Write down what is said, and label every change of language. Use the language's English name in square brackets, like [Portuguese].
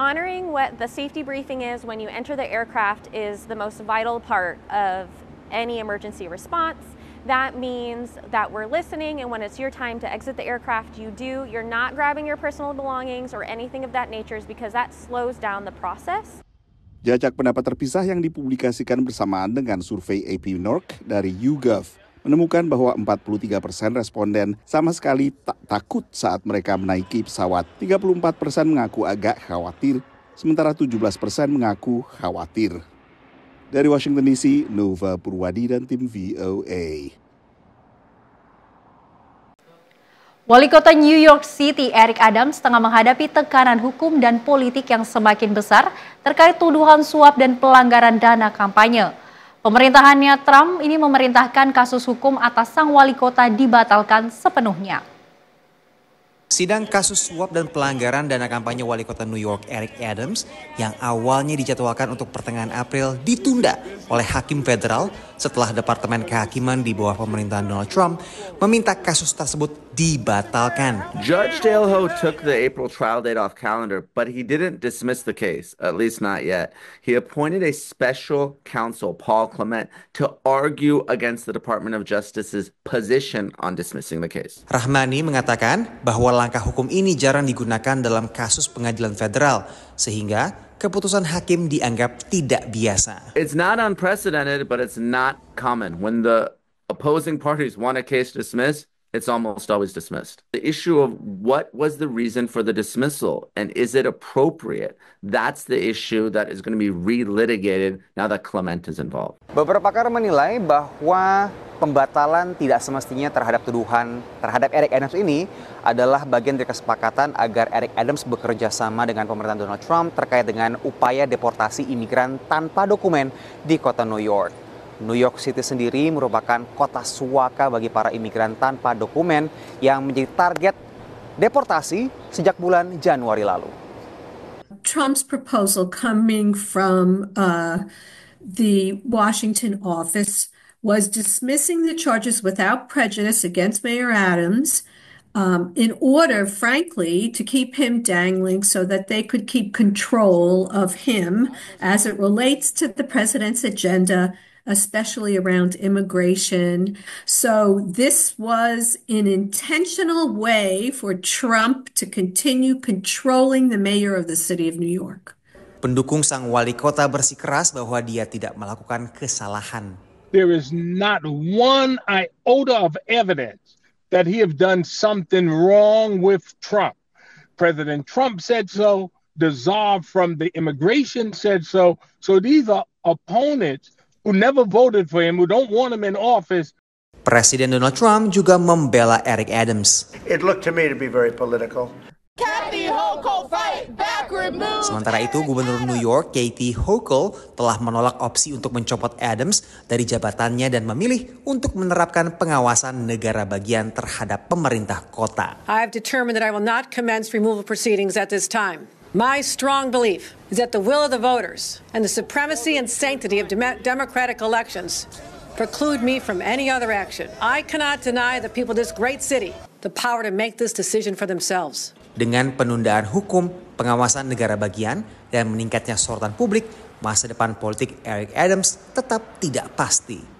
[English] Honoring what the safety briefing is when you enter the aircraft is the most vital part of any emergency response. That means that we're listening, and when it's your time to exit the aircraft, you're not grabbing your personal belongings or anything of that nature, because that slows down the process. [Indonesian] Jajak pendapat terpisah yang dipublikasikan bersamaan dengan survei AP Nork dari YouGov menemukan bahwa 43% responden sama sekali tak takut saat mereka menaiki pesawat. 34% mengaku agak khawatir, sementara 17% mengaku khawatir. Dari Washington DC, Nova Purwadi dan tim VOA. Wali Kota New York City, Eric Adams, tengah menghadapi tekanan hukum dan politik yang semakin besar terkait tuduhan suap dan pelanggaran dana kampanye. Pemerintahannya Trump ini memerintahkan kasus hukum atas sang wali kota dibatalkan sepenuhnya. Sidang kasus suap dan pelanggaran dana kampanye wali kota New York Eric Adams yang awalnya dijadwalkan untuk pertengahan April ditunda oleh hakim federal setelah Departemen Kehakiman di bawah pemerintahan Donald Trump meminta kasus tersebut dibatalkan. [English] Judge Dale Ho took the April trial date off calendar, but he didn't dismiss the case, at least not yet. He appointed a special counsel, Paul Clement, to argue against the Department of Justice's position on dismissing the case. [Indonesian] Rahmani mengatakan bahwa langkah hukum ini jarang digunakan dalam kasus pengadilan federal, sehingga keputusan hakim dianggap tidak biasa. [English] It's not unprecedented, but it's not common. When the opposing parties want a case dismissed, it's almost always dismissed. The issue of what was the reason for the dismissal and is it appropriate? That's the issue that is going to be relitigated now that Clement is involved. [Indonesian] Beberapa pakar menilai bahwa pembatalan tidak semestinya terhadap tuduhan terhadap Eric Adams ini adalah bagian dari kesepakatan agar Eric Adams bekerja sama dengan pemerintahan Donald Trump terkait dengan upaya deportasi imigran tanpa dokumen di kota New York. New York City sendiri merupakan kota suaka bagi para imigran tanpa dokumen yang menjadi target deportasi sejak bulan Januari lalu. [English] Trump's proposal coming from the Washington office was dismissing the charges without prejudice against Mayor Adams in order, frankly, to keep him dangling so that they could keep control of him as it relates to the president's agenda, especially around immigration. So this was an intentional way for Trump to continue controlling the mayor of the city of New York. [Indonesian] Pendukung sang wali kota bersikeras bahwa dia tidak melakukan kesalahan. [English] There is not one iota of evidence that he have done something wrong with Trump. President Trump said so. The czar from the immigration said so. So these are opponents who never voted for him, who don't want him in office. [Indonesian] Presiden Donald Trump juga membela Eric Adams. [English] It looked to me to be very political. [Indonesian] Sementara itu, Gubernur New York Kathy Hochul telah menolak opsi untuk mencopot Adams dari jabatannya dan memilih untuk menerapkan pengawasan negara bagian terhadap pemerintah kota. [English] I have determined that I will not commence removal proceedings at this time. My strong belief is that the will of the voters and the supremacy and sanctity of democratic elections preclude me from any other action. I cannot deny the people of this great city the power to make this decision for themselves. [Indonesian] Dengan penundaan hukum, pengawasan negara bagian, dan meningkatnya sorotan publik, masa depan politik Eric Adams tetap tidak pasti.